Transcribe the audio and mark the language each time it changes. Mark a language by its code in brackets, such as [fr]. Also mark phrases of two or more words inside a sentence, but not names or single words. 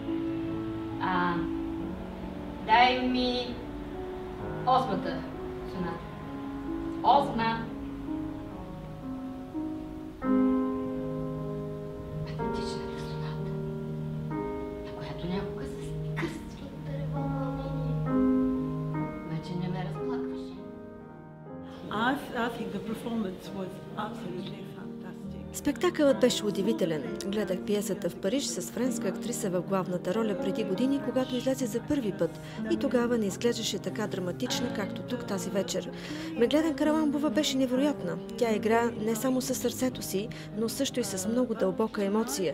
[bg] Дай ми осмата соната. Осма. Патетичната соната, на която някога се скъсва дърво вълнение. Вече не ме разплакваше. [en] I think the performance was absolutely fantastic. [bg] Спектакълът беше удивителен. Гледах пиесата в Париж с френска актриса в главната роля преди години, когато излезе за първи път. И тогава не изглеждаше така драматична, както тук тази вечер. Меглена Караламбова беше невероятна. Тя игра не само със сърцето си, но също и с много дълбока емоция.